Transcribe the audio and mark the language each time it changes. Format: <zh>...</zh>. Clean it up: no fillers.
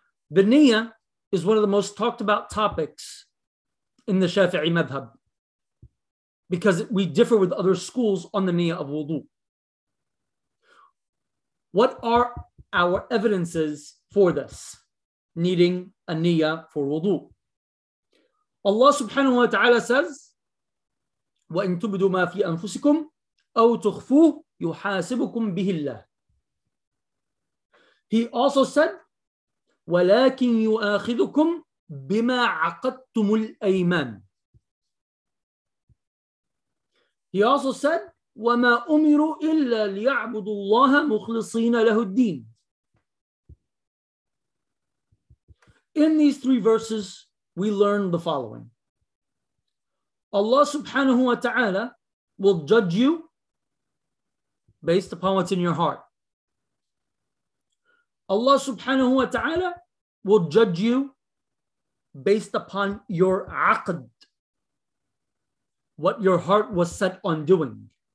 <en>The niyyah is one of the most talked about topics in the Shafi'i madhab, because we differ with other schools on the niyyah of wudu. What are our evidences for this, needing a niyyah for wudu?</en> <ar>Allah subhanahu wa ta'ala says, وَإِن تُبْدُوا مَا فِي أَنفُسِكُمْ أَوْ تُخْفُوهُ يُحَاسِبُكُمْ بِهِ اللَّهِ.</ar> <en>He also said,</en> <ar>وَلَكِنْ يُؤَاخِذُكُمْ بِمَا عَقَدْتُمُ الْأَيْمَانِ.</ar> <en>He also said,</en> <ar>وَمَا أُمِرُوا إِلَّا لِيَعْبُدُوا اللَّهَ مُخْلِصِينَ لَهُ الدِّينِ.</ar> <en>In these three verses, we learn the following. Allah subhanahu wa ta'ala will judge you based upon what's in your heart. Allah subhanahu wa ta'ala will judge you based upon your aqd, what your heart was set on doing.</en>